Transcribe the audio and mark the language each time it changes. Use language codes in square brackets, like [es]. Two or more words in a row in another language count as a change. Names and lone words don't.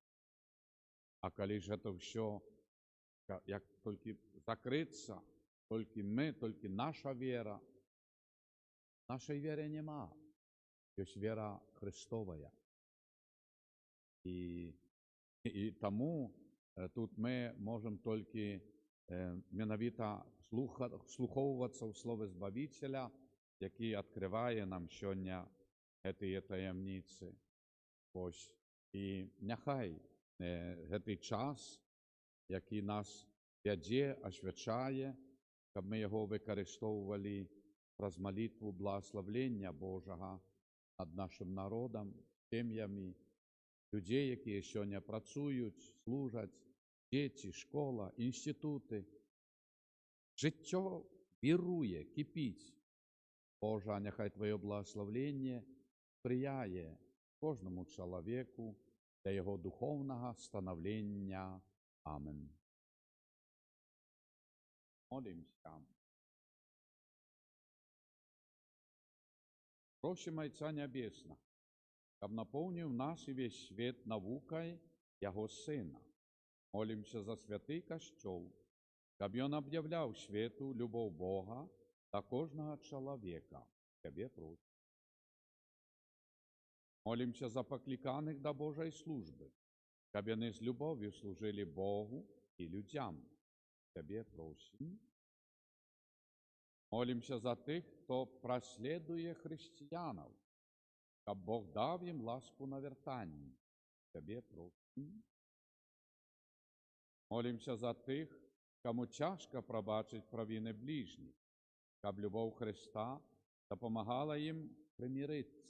[uk] А коли ж це все, як тільки закриться, тільки ми, тільки наша віра, нашої віри нема. Є віра Христова. І тому тут ми можемо тільки вслуховуватися в Слово Збавителя [be] які адкрывае нам сёння гэтыя таямніцы. Вось. І няхай гэты час, які нас вядзе, асвячае, каб мы яго выкарыстоўвалі праз малітву благаславлення Божага над нашым народам, сем'ямі, людзей, якія сёння працуюць, служаць, дзеці, школа, інстытуты. Жыццё віруе, кіпіць. Божа, няхай Твоё благаславленне спрыяе кожнаму чалавеку для яго духоўнага станаўлення. [ru] Амен. Молимся. Просим Отца Небесного, каб наполнил нас и весь свет наукой Его Сына. Молимся за святый Костёл, каб он объявлял свету любовь Бога до кожного человека. Тебе просим. Молимся за покликаних до Божьей службы, каб они с любовью служили Богу и людям. Тебе просим. [uk] Молимся за тих, хто прослідує християнов, каб Бог дав їм ласку на вертанні. [ru] Тебе просим. [uk] Молимся за тих, кому тяжко пробачить провини ближніх, каб любов Христа допомагала їм примиритися.